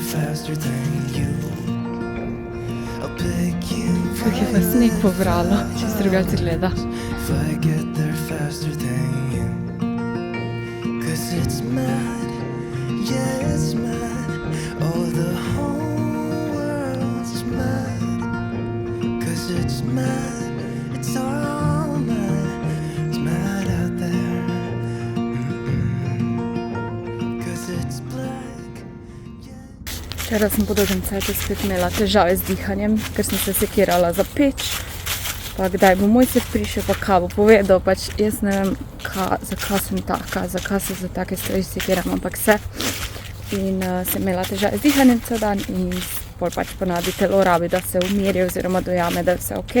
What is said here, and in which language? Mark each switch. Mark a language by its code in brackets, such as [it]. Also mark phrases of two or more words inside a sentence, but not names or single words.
[en] faster than you. I'll pick you [sl] Kako je pa sneg pobralo, če se drugače gleda. [en] if I get there faster than you. 'Cause it's mad, yeah, it's mad. Oh, the whole world's mad. 'Cause it's mad, it's all mad. It's mad out there. 'Cause it's black. [sl] Včeraj sem po dolgem cajtu spet imela težave z dihanjem, ker sem se sekirala za peč. Pa kdaj bo Mojcek prišel, pa kaj bo povedal, pač jaz ne vem, zakaj sem taka, zakaj se za take stvari sekiram, ampak se. In sem imela težave z dihanjem cel dan in pol pač ponavadi telo rabi, da se umiri oziroma dojame, da je vse ok.